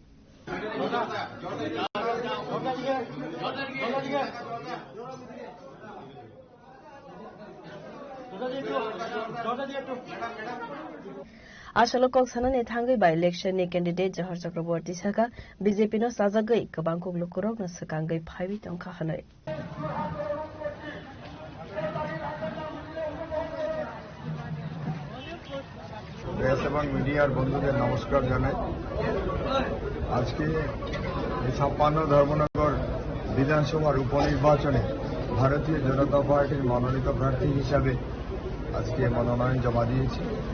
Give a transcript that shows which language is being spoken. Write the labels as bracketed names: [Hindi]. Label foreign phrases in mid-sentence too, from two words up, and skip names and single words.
[Kok Borok] Ashalo Koksana ni thangai by election ni candidate Jahar Chakraborty saka BJP no sajagai kabangkuk lukurok na sakangai phaibi tongkha hanoi [Bangla] প্রেস এবং মিডিয়ার বন্ধুদের নমস্কার জানাই আজকে 56 ধর্মনগর বিধানসভার উপনির্বাচনে ভারতীয় জনতা পার্টির মনোনীত প্রার্থী হিসাবে আজকে মনোনয়ন জমা দিয়েছি